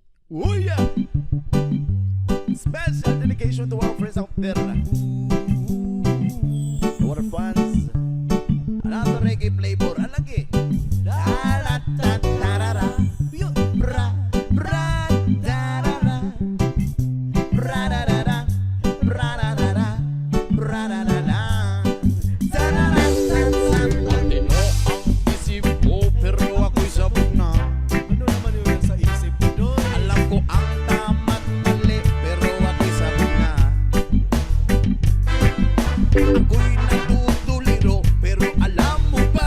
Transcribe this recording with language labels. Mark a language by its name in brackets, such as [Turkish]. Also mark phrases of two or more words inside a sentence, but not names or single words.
[English] Oh yeah! Special dedication to our friends out there. To our fans. Another reggae flavor. Alagi. Da-da-da-da-da-da. Bra, bra, da-da-da. Bra-da-da-da. Bra-da-da-da. Bra-da-da-da. Da-da-da-da-da. [Filipino] Matino ang isip ko pero ako'y sabog na. Ano naman yung nasa isip mo doon? Alam ko ang tama't mali pero ako'y sabog na. Ako'y natutuliro pero alam mo ba?